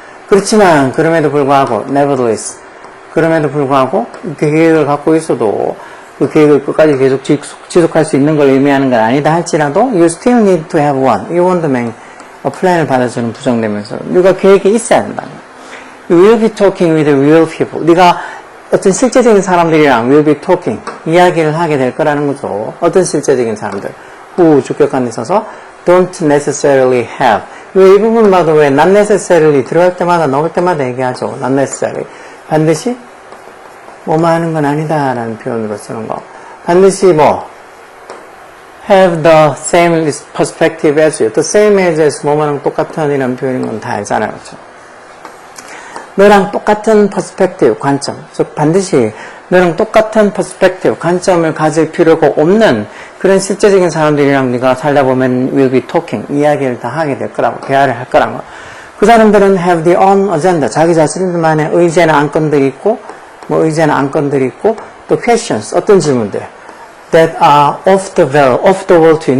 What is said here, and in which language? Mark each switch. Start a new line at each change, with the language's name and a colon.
Korean: 그렇지만 그럼에도 불구하고 nevertheless 그럼에도 불구하고 그 계획을 갖고 있어도 그 계획을 끝까지 계속 지속할 수 있는 걸 의미하는 건 아니다 할지라도
English: you still need to have one. You want to make a plan
Korean: 을 받아주는 부정되면서 네가 계획이 있어야 된다는 거야.
English: You will be talking with real people.
Korean: 네가 어떤 실제적인 사람들이랑
English: will be talking
Korean: 이야기를 하게 될 거라는 거죠. 어떤 실제적인 사람들 who 주격관에 있어서
English: don't necessarily have.
Korean: 왜 이 부분 봐도 왜
English: not necessarily
Korean: 들어갈 때마다 나올 때마다 얘기하죠.
English: not necessarily.
Korean: 반드시 뭐만 하는 건 아니다 라는 표현으로 쓰는 거.
English: 반드시 have the same perspective as you. the same as
Korean: 뭐만 똑같은 이라는 표현인 건 다 알잖아요. 그렇죠? 너랑 똑같은 perspective, 관점. 즉 반드시 너랑 똑같은 perspective, 관점을 가질 필요가 없는 그런 실제적인 사람들이랑 네가 살다 보면
English: will be talking,
Korean: 이야기를 다 하게 될 거라고, 대화를 할 거라는 거. 그 사람들은
English: have their own agenda,
Korean: 자기 자신들만의 의제나 안건들이 있고, 의제나 안건들이 있고, 또 questions, 어떤 질문들
English: that are off the wall to you.